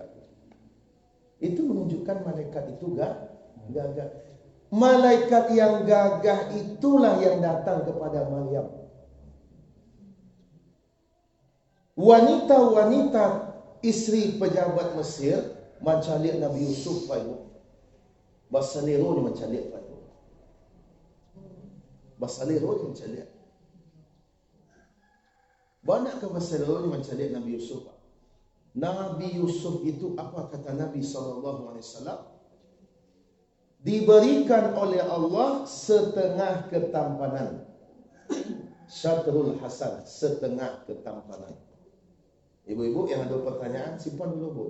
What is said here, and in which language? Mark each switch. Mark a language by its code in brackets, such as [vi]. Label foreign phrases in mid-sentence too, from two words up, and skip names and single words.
[id] Itu menunjukkan malaikat itu gagah. Malaikat yang gagah itulah yang datang kepada Maryam. Wanita-wanita isteri pejabat Mesir mencari Nabi Yusuf Pak Ibu. Basalero ni mencari Pak Ibu. Basalero ni mencari. Banyak ke Basalero ni mencari Nabi Yusuf Pak. Nabi Yusuf itu apa kata Nabi SAW? Diberikan oleh Allah setengah ketampanan. [ar] شطر الحسن, [id] setengah ketampanan. Ibu-ibu yang ada pertanyaan, simpan dulu Bu.